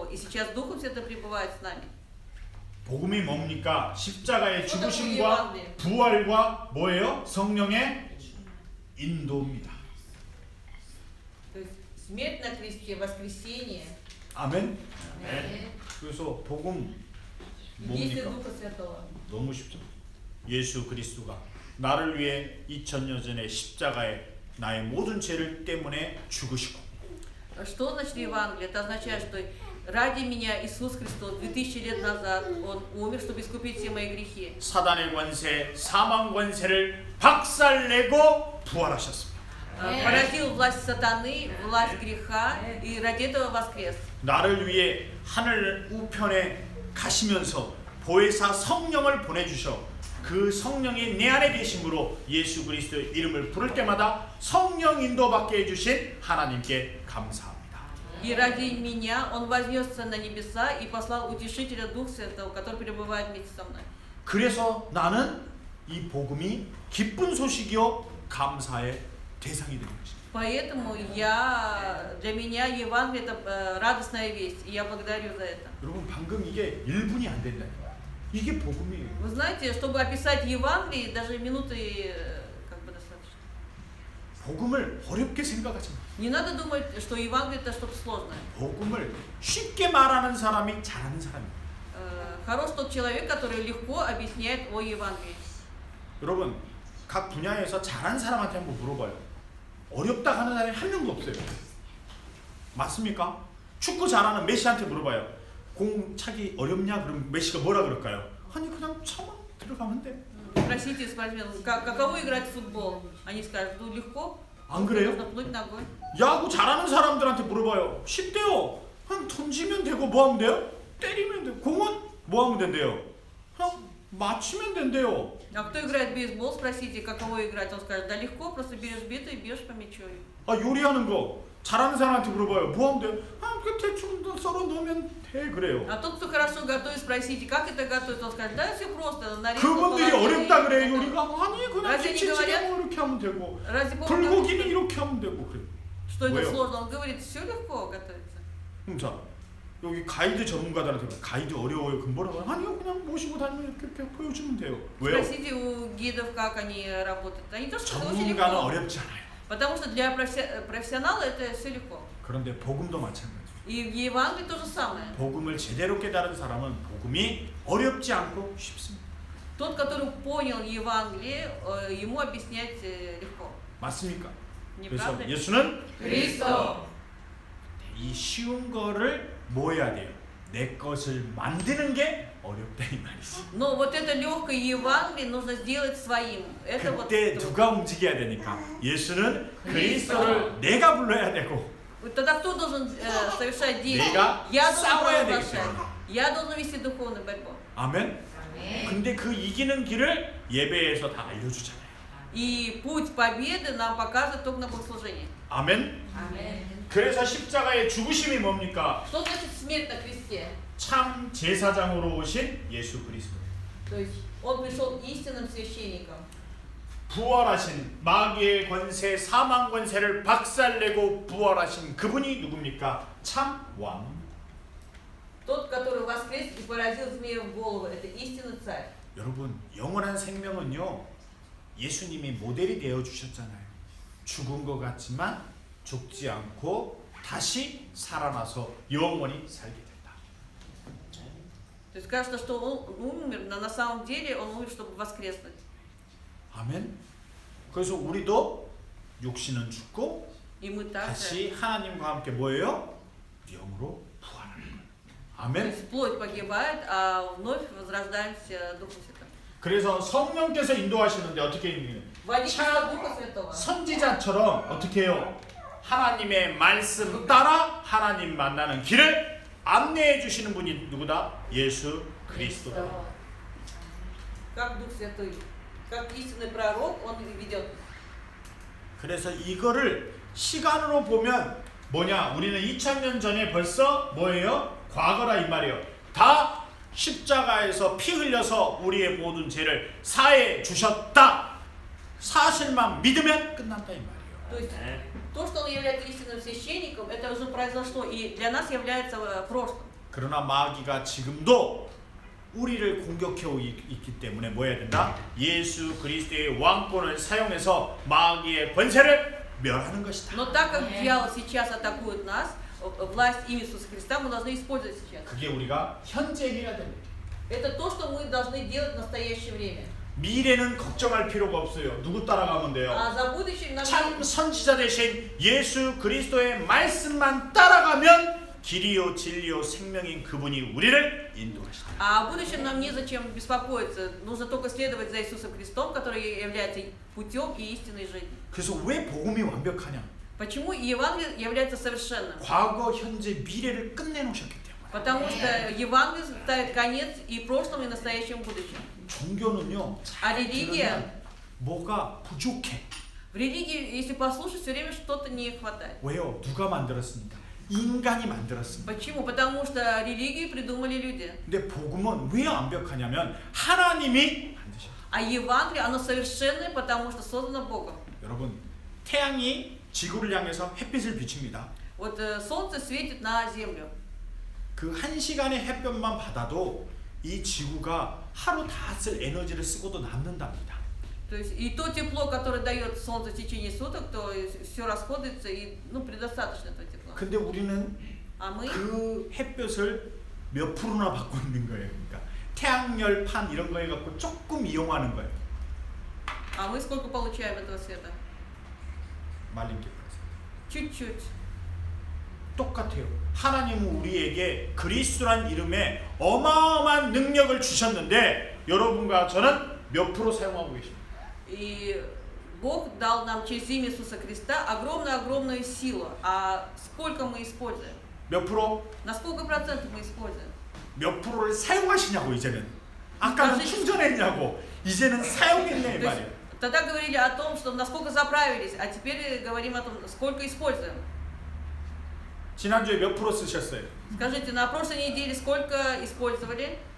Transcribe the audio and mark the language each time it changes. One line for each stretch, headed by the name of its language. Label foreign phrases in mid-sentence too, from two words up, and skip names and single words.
Russian: И сейчас Духом Святым пребывает с нами.
Korean: 복음이 뭡니까? 십자가의 죽으심과 부활과 뭐예요? 성령의 인도입니다.
Russian: То есть смерть на кресте, воскресение,
Korean: 아멘. 네. 그래서 복음
Russian: действие
Korean: 뭡니까?
Russian: Духа Святого.
Korean: 너무 쉽죠. 예수 그리스도가 나를 위해 2000년 전에 십자가에 나의 모든 죄를 때문에 죽으시고
Russian: Что значит Евангелие? Это означает, что ради меня Иисус Христос 2000 лет назад Он умер, чтобы искупить все мои грехи.
Korean: 사단의 권세, 사망 권세를 박살내고 부활하셨습니다.
Russian: Поразил власть сатаны, власть греха, и ради этого воскрес.
Korean: 나를 위해 하늘 우편에 가시면서 보혜사 성령을 보내주셔 그 성령이 내 안에 계심으로 예수 그리스도의 이름을 부를 때마다 성령 인도받게 해주신 하나님께 감사합니다.
Russian: И ради меня Он вознесся на небеса и послал Утешителя Духа Святого, который пребывает вместе со мной.
Korean: 그래서 나는 이 복음이 기쁜 소식이요 감사의 대상이 되는 것입니다.
Russian: Поэтому для меня Евангелие это радостная весть, и я благодарю за это.
Korean: 여러분 방금 이게 1분이 안 된다니까. 이게 복음이에요.
Russian: Вы знаете, чтобы описать Евангелие, даже минуты как бы достаточно.
Korean: 복음을 어렵게 생각하지 마.
Russian: Не надо думать, что Евангелие это что-то сложное.
Korean: 복음을 쉽게 말하는 사람이 잘하는 사람이에요.
Russian: Хорош тот человек, который легко объясняет о Евангелии.
Korean: 여러분 각 분야에서 잘하는 사람한테 한번 물어봐요. 어렵다 하는 사람이 한 명도 없어요. 맞습니까? 축구 잘하는 메시한테 물어봐요. 공 차기 어렵냐? 그럼 메시가 뭐라 그럴까요? 아니 그냥 차만 들어가면 돼.
Russian: Спросите спортсменов, каково играть в футбол? Они скажут, ну легко.
Korean: 안 그래요?
Russian: Нужно пнуть ногой.
Korean: 야구 잘하는 사람들한테 물어봐요. 쉽대요. 그냥 던지면 되고 뭐 하면 돼요? 때리면 돼요. 공은 뭐 하면 된대요? 그냥 맞추면 된대요.
Russian: А кто играет в бейсбол, спросите, каково играть, он скажет, да легко, просто берешь биту и бьешь по мячу.
Korean: 아 요리하는 거 잘하는 사람한테 물어봐요. 뭐 하면 돼요? 아, 그 대충 썰어 넣으면 돼 그래요.
Russian: А тот, кто хорошо готовит, спросите, как это готовить, он скажет, да все просто, нарезал,
Korean: 그분들이
Russian: положил,
Korean: 어렵다
Russian: и
Korean: 그래
Russian: готово.
Korean: 요리가 아니 그냥
Russian: Разве не
Korean: 김치찌개 뭐 이렇게 하면 되고
Russian: Разве Бог
Korean: 불고기는
Russian: говорит,
Korean: 이렇게 하면 되고 그래.
Russian: что это
Korean: 왜요?
Russian: сложно? Он говорит, все легко готовится.
Korean: 자 여기 가이드 전문가들한테 봐. 가이드 어려워요. 그럼 뭐라고? 아니요 그냥 모시고 다니면 이렇게 보여주면 돼요. 왜요?
Russian: Спросите у гидов, как они работают. Они тоже это очень
Korean: 전문가는
Russian: легко.
Korean: 어렵지 않아요.
Russian: Потому что для профессионала это все легко.
Korean: 그런데 복음도 마찬가지예요.
Russian: И в Евангелии то же самое.
Korean: 복음을 제대로 깨달은 사람은 복음이 어렵지 않고 쉽습니다.
Russian: Тот, который понял Евангелие, ему объяснять легко.
Korean: 맞습니까?
Russian: Не
Korean: 그래서
Russian: правда ли?
Korean: 예수는 그리스도. 이 쉬운 거를 뭐 해야 돼요? 내 것을 만드는 게 어렵다 이 말이지.
Russian: Но вот это легкое Евангелие нужно сделать своим. Это вот
Korean: 그때
Russian: трудно.
Korean: 누가 움직여야 되니까 예수는 그리스도를 내가 불러야 되고
Russian: Тогда кто должен совершать действия?
Korean: 내가
Russian: Я должен
Korean: 싸워야 되기
Russian: провозглашать.
Korean: 때문에.
Russian: Я должен вести духовную борьбу.
Korean: 아멘. 아멘. 근데 그 이기는 길을 예배에서 다 알려주잖아요.
Russian: И путь победы нам показывает только на богослужении.
Korean: 아멘. 아멘. 그래서 십자가의 죽으심이 뭡니까?
Russian: Что значит смерть на кресте?
Korean: 참 제사장으로 오신 예수 그리스도.
Russian: То есть он пришел истинным священником.
Korean: 부활하신 마귀의 권세, 사망 권세를 박살내고 부활하신 그분이 누굽니까? 참 왕.
Russian: Тот, который воскрес и поразил змею в голову, это истинный царь.
Korean: 여러분, 영원한 생명은요, 예수님이 모델이 되어 주셨잖아요. 죽은 것 같지만 죽지 않고 다시 살아나서 영원히 살게 된다.
Russian: То есть кажется, что он умер, но на самом деле он умер, чтобы воскреснуть.
Korean: 아멘. 그래서 우리도 육신은 죽고
Russian: И мы
Korean: 다시
Russian: также,
Korean: 하나님과 함께 뭐예요? 영으로 부활하는 거예요.
Russian: то
Korean: 아멘.
Russian: есть плоть погибает, а вновь возрождаемся Духом Святым.
Korean: 그래서 성령께서 인도하시는데 어떻게 있는
Russian: Водительство Духа Святого.
Korean: 선지자처럼 어떻게 해요? 하나님의 말씀 따라 하나님 만나는 길을 안내해 주시는 분이 누구다? 예수 그리스도다.
Russian: Как Дух Святой, как истинный пророк, он ведет.
Korean: 그래서 이거를 시간으로 보면 뭐냐? 우리는 2000년 전에 벌써 뭐예요? 과거라 이 말이에요. 다 십자가에서 피 흘려서 우리의 모든 죄를 사해 주셨다. 사실만 믿으면 끝난다 이 말이에요.
Russian: То есть то, что он является истинным священником, это уже произошло и для нас является прошлым.
Korean: 그러나 마귀가 지금도 우리를 공격해 있기 때문에 뭐 해야 된다? 예수 그리스도의 왕권을 사용해서 마귀의 권세를 멸하는 것이다.
Russian: Но так как дьявол сейчас атакует нас, власть Иисуса Христа мы должны использовать сейчас.
Korean: 그게 우리가 현재 해야 됩니다.
Russian: Это то, что мы должны делать в настоящее время.
Korean: 미래는 걱정할 필요가 없어요. 누구 따라가면 돼요?
Russian: А за будущим нам
Korean: 참 선지자 대신 예수 그리스도의 말씀만 따라가면 길이요 진리요 생명인 그분이 우리를 인도하시다.
Russian: А о будущем нам незачем беспокоиться. Нужно только следовать за Иисусом Христом, который является путем и истинной жизнью.
Korean: 그래서 왜 복음이 완벽하냐?
Russian: Почему Евангелие является совершенным?
Korean: 과거, 현재, 미래를 끝내놓으셨기 때문에.
Russian: Потому что Евангелие ставит конец и прошлому, и настоящему, и будущему.
Korean: 종교는요.
Russian: А религия,
Korean: 들으면 뭐가 부족해.
Russian: в религии, если послушать, все время что-то не хватает.
Korean: 왜요? 누가 만들었습니까? 인간이 만들었습니다.
Russian: Почему? Потому что религию придумали люди.
Korean: 근데 복음은 왜 완벽하냐면 하나님이 만드셨어요.
Russian: А Евангелие, оно совершенное, потому что создано Богом.
Korean: 여러분, 태양이 지구를 향해서 햇빛을 비춥니다.
Russian: Вот солнце светит на землю.
Korean: 그 한 시간의 햇볕만 받아도 이 지구가 하루 다 쓸 에너지를 쓰고도 남는답니다.
Russian: То есть и то тепло, которое дает солнце в течение суток, то все расходуется и предостаточно этого тепла.
Korean: 근데 우리는
Russian: А мы,
Korean: 그 햇볕을 몇 프로나 받고 있는 거예요. 그러니까 태양열판 이런 거 해갖고 조금 이용하는 거예요.
Russian: а мы сколько получаем этого света?
Korean: 말린
Russian: Чуть-чуть.
Korean: 똑같아요. 하나님은 우리에게 그리스도란 이름에 어마어마한 능력을 주셨는데 여러분과 저는 몇 프로 사용하고 계십니까?
Russian: И Бог дал нам через имя Иисуса Христа огромную-огромную силу. А сколько мы используем?
Korean: 몇 프로?
Russian: На сколько процентов мы используем?
Korean: 몇 프로를 사용하시냐고 이제는. 아까는 충전했냐고 이제는 사용했네 이
Russian: То есть,
Korean: 말이에요.
Russian: тогда говорили о том, что насколько заправились, а теперь говорим о том, сколько используем.
Korean: 지난주에 몇 프로 쓰셨어요?
Russian: Скажите, на прошлой неделе сколько использовали?